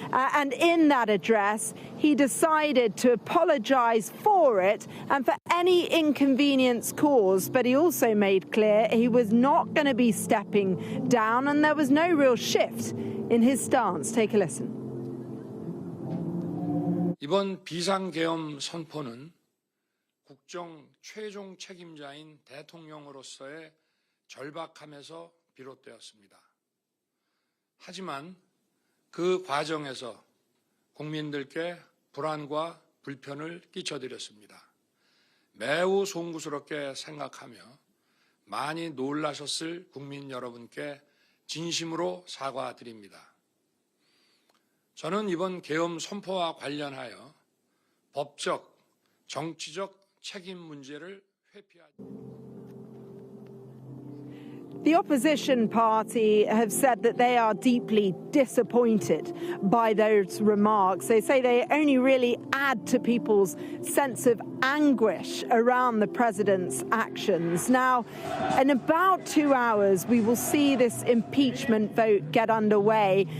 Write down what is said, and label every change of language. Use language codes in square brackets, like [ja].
[en] And in that address, he decided to apologise for it and for any inconvenience caused. But he also made clear he was not going to be stepping down, and there was no real shift in his stance. Take a listen. [ko] 이번 비상계엄 선포는 국정 최종 책임자인 대통령으로서의 절박함에서 비롯되었습니다. 하지만 그 과정에서 국민들께 불안과 불편을 끼쳐드렸습니다. 매우 송구스럽게 생각하며 많이 놀라셨을 국민 여러분께 진심으로 사과드립니다. 저는 이번 계엄 선포와 관련하여 법적, 정치적 책임 문제를 회피하지 [en] The opposition party have said that they are deeply disappointed by those remarks. They say they only really add to people's sense of anguish around the president's actions. Now, in about 2 hours, we will see this impeachment vote get underway.